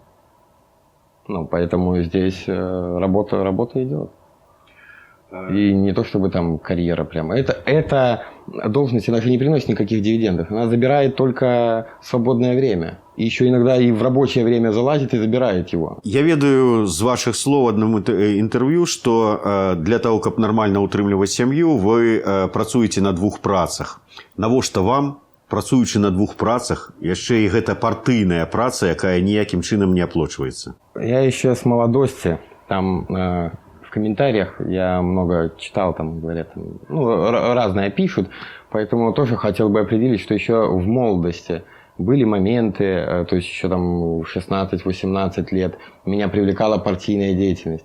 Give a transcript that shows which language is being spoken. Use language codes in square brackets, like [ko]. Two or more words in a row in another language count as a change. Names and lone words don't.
[ru] Ну, поэтому здесь работа идет. И не то, чтобы там карьера прямо. Эта должность даже не приносит никаких дивидендов. Она забирает только свободное время. И еще иногда и в рабочее время залазит и забирает его. Я ведаю з ваших слов в одном интервью, что для того, [be] каб нормально утрымліваць сям'ю, вы працуеце на 2 працах. Навошта вам, працуючы на 2 працах, яшчэ і гэта партыйная праца, якая ніякім чынам не аплачваецца? [ru] Я еще с молодости, там в комментариях я много читал, там говорят, ну, разное пишут, поэтому тоже хотел бы определить, что еще в молодости были моменты, то есть еще там в 16-18 лет меня привлекала партийная деятельность.